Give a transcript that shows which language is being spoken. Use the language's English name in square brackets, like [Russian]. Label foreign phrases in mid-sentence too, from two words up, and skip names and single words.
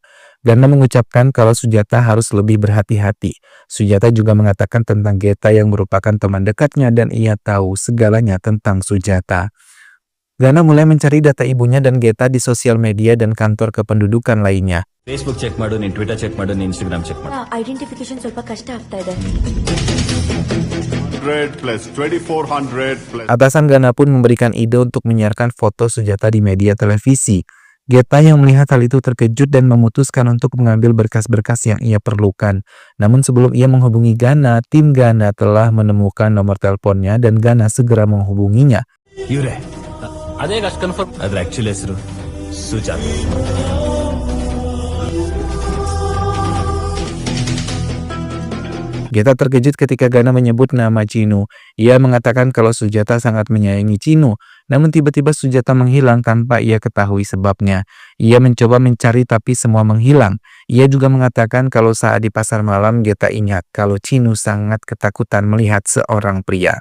[Indonesian] Gana mengucapkan kalau Sujata harus lebih berhati-hati. Sujata juga mengatakan tentang Geta yang merupakan teman dekatnya dan ia tahu segalanya tentang Sujata. Gana mulai mencari data ibunya dan Geta di sosial media dan kantor kependudukan lainnya. [Kannada] Facebook ಚೆಕ್ ಮಾಡು, ನಿನ್ ಟ್ವಿಟರ್ ಚೆಕ್ ಮಾಡು, ನಿನ್ ಇನ್ಸ್ಟಾಗ್ರಾಮ್ ಚೆಕ್ ಮಾಡು. ಐಡೆಂಟಿಫಿಕೇಶನ್ ಸ್ವಲ್ಪ ಕಷ್ಟ ಆಗ್ತಾ ಇದೆ. [English] 100 plus 2400 plus. [Indonesian] Atasan Gana pun memberikan ide untuk menyiarkan foto Sujata di media televisi. Geta yang melihat hal itu terkejut dan memutuskan untuk mengambil berkas-berkas yang ia perlukan. Namun sebelum ia menghubungi Gana, tim Gana telah menemukan nomor teleponnya dan Gana segera menghubunginya. [Kannada] ಇವ್ರೆ ಅದೇ ಅಷ್ಟು ಕನ್ಫರ್ಮ್. ಅದ್ರ ಆಕ್ಚುಲಿ ಹೆಸರು ಸುಜಾತ. [Indonesian] Geta terkejut ketika Gana menyebut nama Chino. Ia mengatakan kalau Sujata sangat menyayangi Chino. Namun tiba-tiba Sujata menghilang tanpa ia ketahui sebabnya. Ia mencoba mencari tapi semua menghilang. Ia juga mengatakan kalau saat di pasar malam Geta ingat kalau Chino sangat ketakutan melihat seorang pria.